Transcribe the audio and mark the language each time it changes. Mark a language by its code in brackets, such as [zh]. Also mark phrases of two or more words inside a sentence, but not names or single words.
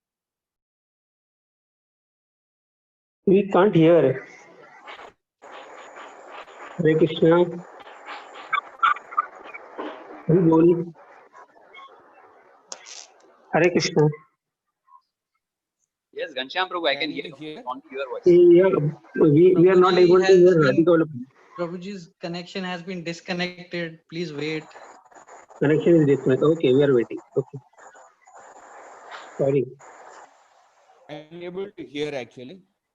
[en] We can't hear. Hare Krishna. Hari Bol. Hare Krishna. Yes, Ghanshyam Prabhu, I can hear your voice. Yeah, we are not able to hear Radhika. Prabhuji's connection has been disconnected. Please wait. Connection is disconnected. Okay, we are waiting. Okay. Sorry. I am able to hear actually.